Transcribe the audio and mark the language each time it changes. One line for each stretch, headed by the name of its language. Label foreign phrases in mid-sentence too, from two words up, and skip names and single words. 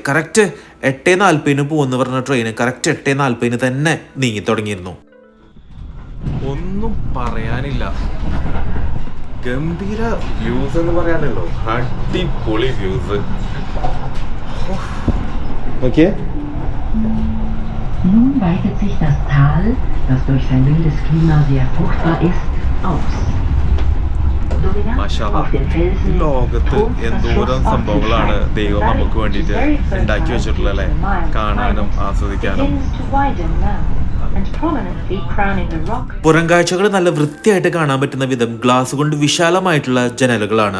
Malayalam: കറക്റ്റ് 8:40 പോകുന്ന പറഞ്ഞ ട്രെയിന് കറക്റ്റ് 8:40 തന്നെ നീങ്ങി തുടങ്ങിയിരുന്നു. ഒന്നും പറയാനില്ല. ഗംഭീര വ്യൂസ് എന്ന് പറയാനല്ലോ, അടിപൊളി വ്യൂസ്. ഓക്കെ,
German: Nun weitet sich das Tal, das durch sein mildes Klima sehr fruchtbar ist, aus.
Malayalam: ഈ ലോകത്ത് എന്തോരം സംഭവങ്ങളാണ് ദൈവം നമുക്ക് വേണ്ടിയിട്ട് ഉണ്ടാക്കി വെച്ചിട്ടുള്ളത് അല്ലേ, കാണാനും ആസ്വദിക്കാനും. പുറംകാഴ്ചകൾ നല്ല വൃത്തിയായിട്ട് കാണാൻ പറ്റുന്ന വിധം ഗ്ലാസ് കൊണ്ട് വിശാലമായിട്ടുള്ള ജനലുകളാണ്.